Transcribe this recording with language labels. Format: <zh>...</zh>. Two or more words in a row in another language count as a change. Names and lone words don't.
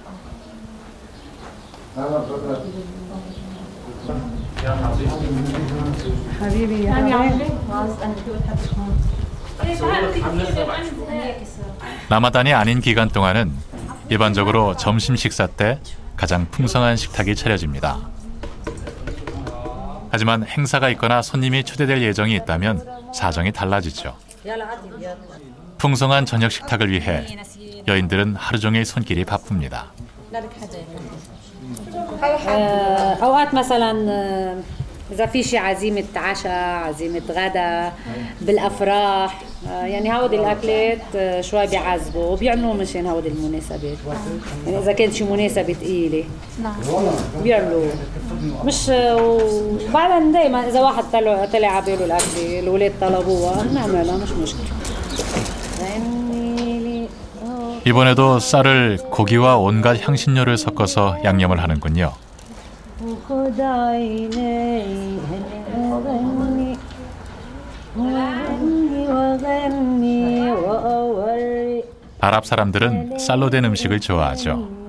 <ko>라마단이 아닌 기간 동안은 일반적으로 점심 식사 때 가장 풍성한 식탁이 차려집니다. 하지만 행사가 있거나 손님이 초대될 예정이 있다면 사정이 달라지죠. 풍성한 저녁 식탁을 위해 여인들은 하루 종일 손길이 바쁩니다.</ko> <ar>اوقات مثلا اذا في شي عزيمه عشاء عزيمه غدا بالافراح يعني هودي الاكلات شوي بيعذبوا وبيعملوا مشان هودي المناسبات يعني اذا كانت شي مناسبه ثقيله بيعملوا مش وبعدين دائما اذا واحد طلع على باله الاكله الاولاد طلبوها بنعملها مش مشكله.</ar> <ko>이번에도 쌀을 고기와 온갖 향신료를 섞어서 양념을 하는군요. 아랍 사람들은 쌀로 된 음식을 좋아하죠.</ko>